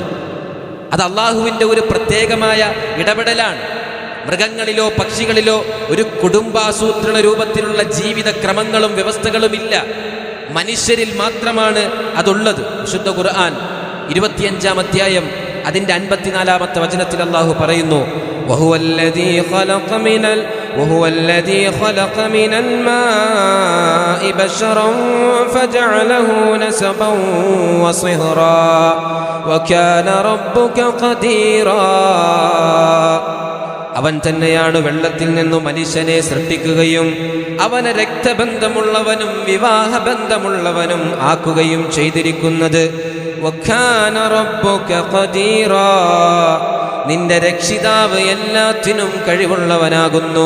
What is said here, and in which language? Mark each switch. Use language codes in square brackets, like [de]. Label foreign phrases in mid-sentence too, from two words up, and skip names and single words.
[ml] അത് അള്ളാഹുവിൻ്റെ ഒരു പ്രത്യേകമായ ഇടപെടലാണ്. മൃഗങ്ങളിലോ പക്ഷികളിലോ ഒരു കുടുംബാസൂത്രണ രൂപത്തിലുള്ള ജീവിത ക്രമങ്ങളും വ്യവസ്ഥകളും ഇല്ല. മനുഷ്യരിൽ മാത്രമാണ് അതുള്ളത്. വിശുദ്ധ ഖുർആൻ 25-ാം അധ്യായം അതിൻ്റെ 54-ാമത്തെ വചനത്തിൽ അള്ളാഹു പറയുന്നു, [ar] وهو الذي خلق من الماء بشرا فجعله نسبا وصهرا وكان ربك قديرا. [ml] അവൻ തന്നെയാണ് വെള്ളത്തിൽ നിന്നും മനുഷ്യനെ സൃഷ്ടിക്കുകയും അവനെ രക്തബന്ധമുള്ളവനും വിവാഹബന്ധമുള്ളവനും ആക്കുകയും ചെയ്തിരിക്കുന്നത്. [ar] وكان ربك قديرا, [ml] നിന്റെ രക്ഷിതാവ് എല്ലാത്തിനും കഴിവുള്ളവനാകുന്നു.